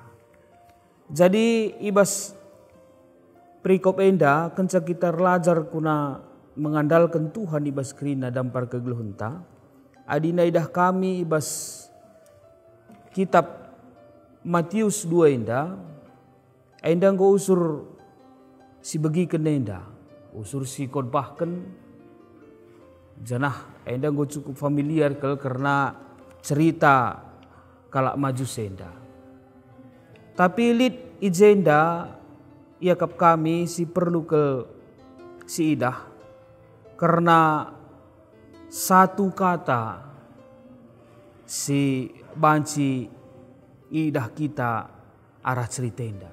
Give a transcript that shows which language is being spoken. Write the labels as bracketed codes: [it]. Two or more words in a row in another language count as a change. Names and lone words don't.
[btx] Jadi ibas perikop enda kenca kita lajar kuna mengandalkan Tuhan ibas kerina dampar kegeluhunta. Adina idah kami ibas kitab Matius 2 enda nggo usur si begi enda, usur si khotbahken janah enda nggo cukup familiar karena cerita kalak maju senda. Tapi lid ijenda iakap kami si perlu ke si idah [id] karena satu kata [btx] si banci idah kita arah cerita enda.